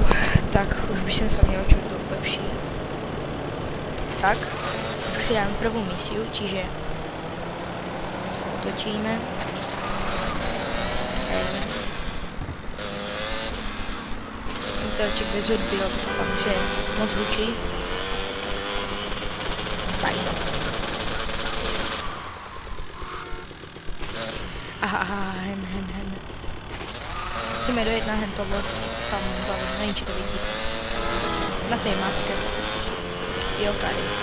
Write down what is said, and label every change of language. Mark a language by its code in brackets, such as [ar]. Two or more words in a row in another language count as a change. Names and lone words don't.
[sk] Tak, už by som sa měl čuť lepší. Tak, dneska si dáme prvou misiu, čiže sa otočíme. Motorček bez hudby, lebo to fakt, že moc hučí. Tak. Aha, hen. [cs] Musíme dojet na hen tohle, tam, nevím, či to vidíte. Na té mapke. Jo, tady.